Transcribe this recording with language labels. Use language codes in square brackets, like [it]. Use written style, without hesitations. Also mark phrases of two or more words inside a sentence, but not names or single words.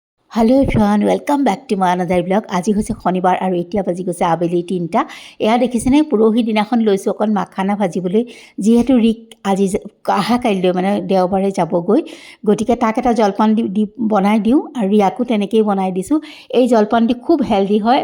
[en] Hello everyone welcome back to my another blog. [as] আজি হৈছে শনিবাৰ আৰু এতিয়া বাজি গৈছে আবেলি 3টা। এয়া দেখিছেনে পুৰোহি দিনাখন লৈছোঁ অকণ মাখানা ভাজিবলৈ, যিহেতু ৰিক আজি আহা কাইলৈ মানে দেওবাৰে যাবগৈ, গতিকে তাক এটা জলপান দি বনাই দিওঁ আৰু ৰিয়াকো তেনেকেই বনাই দিছোঁ। এই জলপানটি খুব হেল্ডি হয়।